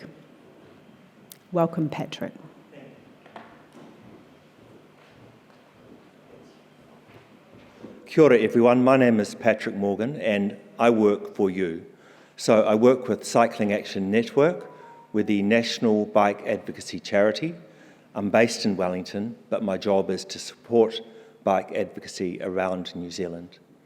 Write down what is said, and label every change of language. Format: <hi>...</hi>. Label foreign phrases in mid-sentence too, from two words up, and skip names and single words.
<en>Welcome, Patrick.</en> <mi>Kia ora,</mi> <en>everyone. My name is Patrick Morgan and I work for you. So I work with Cycling Action Network. We're the national bike advocacy charity. I'm based in Wellington, but my job is to support bike advocacy around New Zealand.</en>